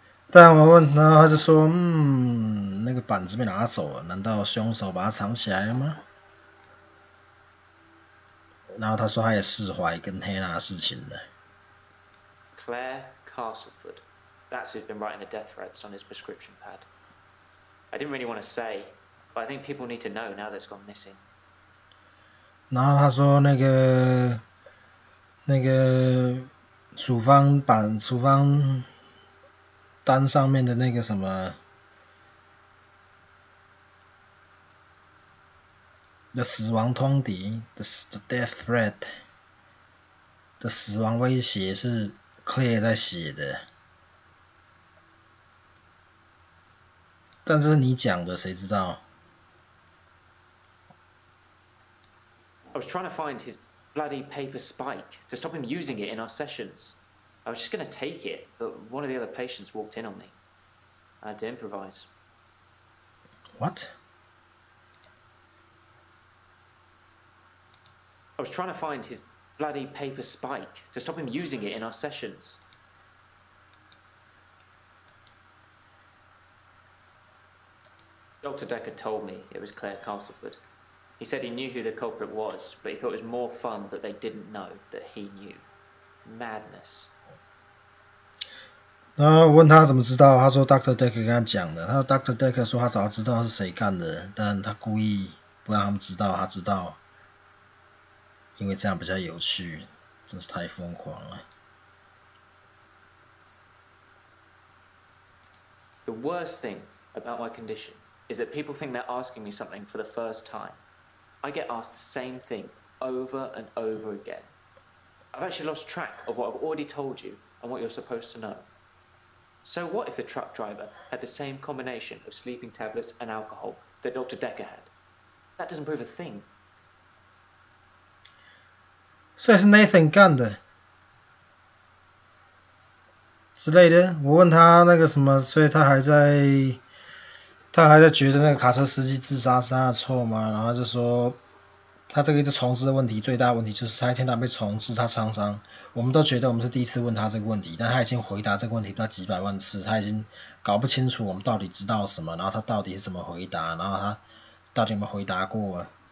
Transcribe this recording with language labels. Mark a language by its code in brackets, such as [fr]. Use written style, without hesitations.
[zh] 但我问他，他就说，那个板子被拿走了，难道凶手把它藏起来了吗？然后他说他也释怀跟黑娜的事情了。 [en] Claire Castleford. That's who's been writing the death threats on his prescription pad. I didn't really want to say, but I think people need to know now that it's gone missing. [zh] 然后他说那个处方单上面的那个什么的死亡通牒的 [en] death threat [zh] 的死亡威胁是 Claire 在写的，但这是你讲的，谁知道？ [en] I was trying to find his bloody paper spike to stop him using it in our sessions. I was just going to take it, but one of the other patients walked in on me. I had to improvise. What? I was trying to find his bloody paper spike to stop him using it in our sessions. Dr. Dekker told me it was Claire Castleford. He said he knew who the culprit was, but he thought it was more fun that they didn't know that he knew. Madness. [zh] 然后问他怎么知道，他说 Dr. Dekker 跟他讲的。他说 Dr. Dekker 说他早就知道是谁干的，但他故意不让他们知道，他知道，因为这样比较有趣，真是太疯狂了。 [en] The worst thing about my condition is that people think they're asking me something for the first time. I get asked the same thing over and over again. I've actually lost track of what I've already told you and what you're supposed to know. So what if the truck driver had the same combination of sleeping tablets and alcohol that Dr. Dekker had? That doesn't prove a thing. [zh] 所以是 Nathan 干的之类的。我问他那个什么，所以他还在觉得那个卡车司机自杀是他的错吗？然后就说他这个一直重置的问题，最大的问题就是他一天到晚被重置，他常常我们都觉得我们是第一次问他这个问题，但他已经回答这个问题不知道几百万次，他已经搞不清楚我们到底知道什么，然后他到底是怎么回答，然后他到底有没有回答过。